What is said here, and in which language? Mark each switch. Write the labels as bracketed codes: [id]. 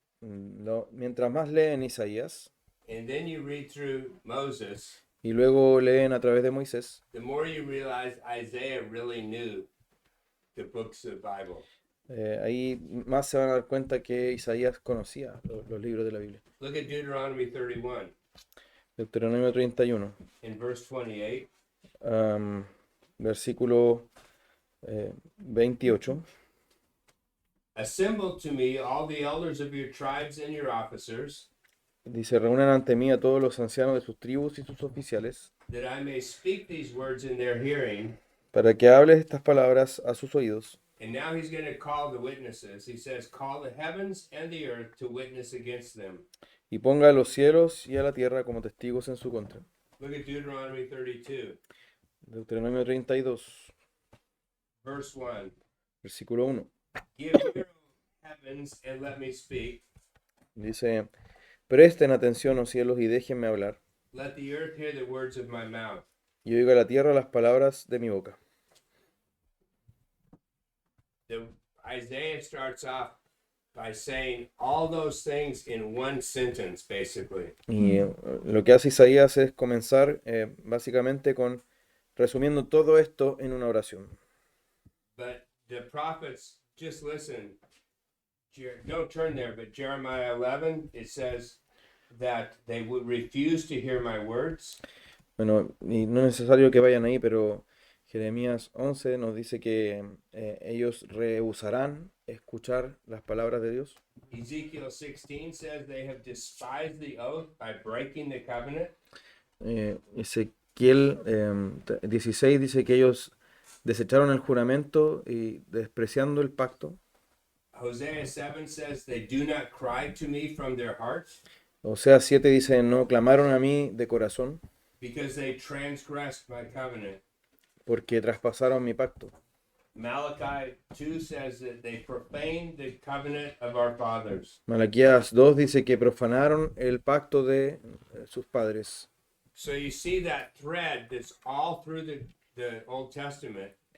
[es] Mientras más leen Isaías [en] and then you read through Moses, [es] y luego leen a través de Moisés, [en] the more you realize Isaiah really knew the books of the Bible. [es] ahí más se van a dar cuenta que Isaías conocía los libros de la Biblia. [en] Look at Deuteronomy 31 [es] Deuteronomio 31, [en] in verse 28. [es] versículo 28. [en] Assemble to me all the elders of your tribes and your officers, [es] Dice, reúnan ante mí a todos los ancianos de sus tribus y sus oficiales, [en] that I may speak these words in their hearing. [es] para que hables estas palabras a sus oídos. [en] And now he's going to call the witnesses. He says, Call the heavens and the earth to witness against them. [es] Y ponga a los cielos y a la tierra como testigos en su contra. [en] Look at Deuteronomy 32, [es] Deuteronomio 32, [en] verse 1. [es] versículo 1. [en] Give ear, O heavens, and let me speak. [es] Dice, Presten atención, oh cielos, y déjenme hablar. [en] Let the earth hear the words of my mouth. [es] Y oiga la tierra las palabras de mi boca. [en] Isaiah starts off by saying all those things in one sentence, basically. [es] Y lo que hace Isaías es comenzar básicamente con resumiendo todo esto en una oración. [en] But the prophets, just listen. Don't turn there, but Jeremiah 11, it says that they would refuse to hear my words. [es] Bueno, y no es necesario que vayan ahí, pero Jeremías 11 nos dice que ellos rehusarán escuchar las palabras de Dios. [en] Ezekiel 16 says they have despised the oath by breaking the covenant. [es] Ezequiel 16 dice que ellos desecharon el juramento y despreciando el pacto. [en] Hosea 7 says they do not cry to me from their hearts [es] Oseas 7 dice, no clamaron a mí de corazón [en] because they transgressed my covenant. [es] porque traspasaron mi pacto. [en] Malachi 2 says that they profaned the covenant of our fathers. [es] Malaquías 2 dice que profanaron el pacto de sus padres. [en] So you see that thread that's all through the Old Testament.